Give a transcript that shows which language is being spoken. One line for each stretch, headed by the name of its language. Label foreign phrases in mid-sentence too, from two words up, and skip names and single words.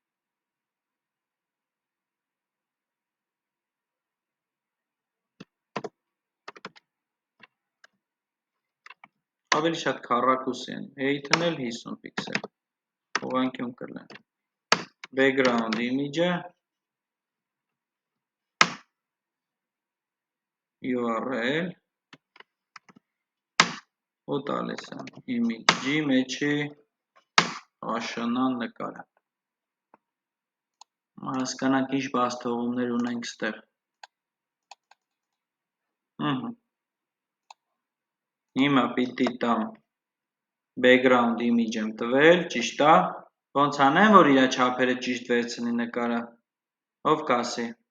Armenian: ավելի շատ քառակուսի են, height-ն էլ 50 պիքսել, ուղղանկյուն կլեն,
English: background image-ը,
Armenian: URL, ու տալիս եմ image-ի մեջի աշնան նկարը, հասկանանք ինչ բաց թողումներ ունենք ստեղ, հիմա պիտի տամ
English: background image
Armenian: եմ տվել, ճիշտ է, ոնց անեմ, որ իրա չափերը ճիշտ վերցնի նկարը, ով կասի,